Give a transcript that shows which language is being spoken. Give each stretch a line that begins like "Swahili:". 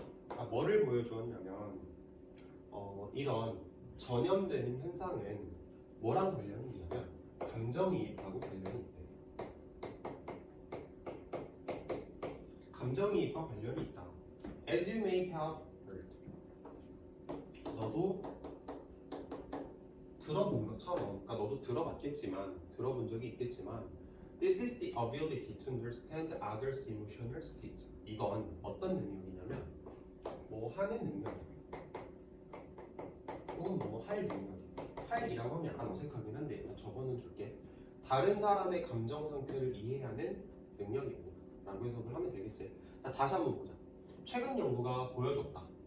Korean: 아, 뭐를 보여주었냐면 이런 전염되는 현상은 뭐랑 관련이 있냐면 감정이입하고 관련이 있대. 감정이입과 관련이 있다.
English: As you may have heard,
Korean: 너도 들어본 것처럼, 그러니까 너도 들어봤겠지만, 들어본 적이 있겠지만,
English: This is the ability to understand others' emotional state.
Korean: 이건 어떤 능력이냐면 뭐 하는 능력 혹은 뭐 할 능력. 할이라고 하면 약간 어색하긴 한데 일단 적어는 줄게. 다른 사람의 감정 상태를 이해하는 능력입니다. 라고 해석을 하면 되겠지. 자, 다시 한번 보자. 최근 연구가 보여줬다.